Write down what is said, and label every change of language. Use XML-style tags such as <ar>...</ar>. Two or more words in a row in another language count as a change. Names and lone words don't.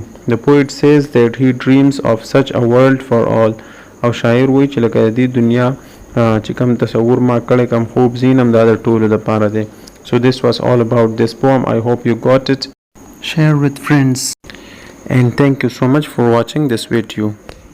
<en>The poet says that he dreams of such a world for all.</en> <ps>او شاعر وایي چې لکه د دې دنیا چې کوم تصور ما کړی کوم خوب زینم دا د ټولو دپاره دی.</ps> <en>So this was all about this poem. I hope you got it. Share with friends and thank you so much for watching this video.</en>